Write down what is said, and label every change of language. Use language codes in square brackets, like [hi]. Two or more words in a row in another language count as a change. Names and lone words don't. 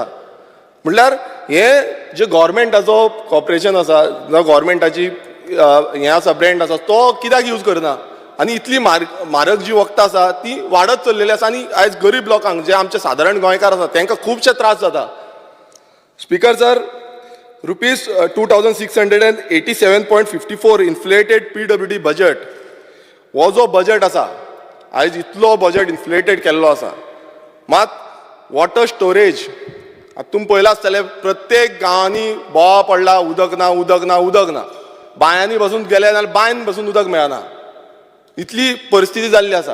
[kok] म्हणल्यार हें जे गव्हर्मेंटाचो कॉर्पोरेशन आसा जावं गव्हर्मेंटाची हें आसा ब्रँड आसा तो कित्याक यूज करना आनी इतली म्हारग जी वखदां आसा ती वाडत चल्लेली आसा आनी आयज गरीब लोकांक जे आमचे सादारण गोंयकार आसा तांकां खुबशे त्रास जाता. [en] Speaker sir, rupees 2687.54 inflated PWD budget [kok] हो जो बजट आसा, आयज इतलो [en] budget inflated [kok] केल्लो आसा. मात [en] water storage [kok] आतां तुमी पळयलां आसतलें, प्रत्येक गांवांनी बोवा पडला, उदक ना उदक ना उदक ना, बांयांनी बसून गेले जाल्यार बांयन बसून उदक मेळना, इतली परिस्थिती जाल्ली आसा.